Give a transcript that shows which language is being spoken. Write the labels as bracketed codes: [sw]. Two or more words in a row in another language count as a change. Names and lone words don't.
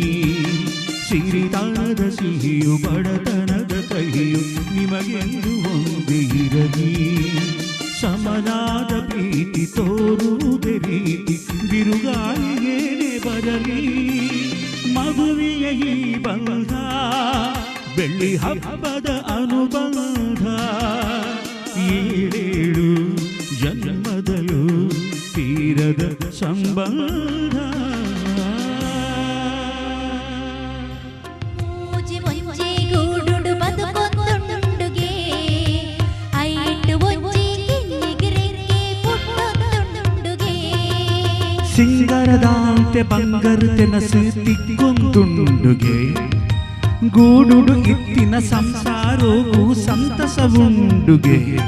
[kn] ಸಿರಿತನದ ಸಿಹಿಯು ಬಡತನದ ಕಹಿಯು ನಿಮಗೆಂದು ಒಂದೇ ಇರಲಿ. ಸಮನಾದ ಪ್ರೀತಿ ತೋರುವುದೇ ರೀತಿ ಬಿರುಗಾಳಿಗೇನೆ ಬರಲಿ. ಮಗುವಿಯ ಈ ಬಂಧ ಬೆಳ್ಳಿ ಹಬ್ಬದ ಅನುಬಂಧ ಏಳೇಳು ಜನ್ಮದಲು ತೀರದ ಸಂಬಂಧ. [tcy] ಸಿಂಗರದಾಂತೆ ಬಂಗರತೆ ನಸು ತಿಕ್ಕೊಂದುಂಡುಗೆ ಗೂಡುಡು ಇತ್ತಿನ ಸಂಸಾರವು ಸಂತಸವುಂಡುಗೆ.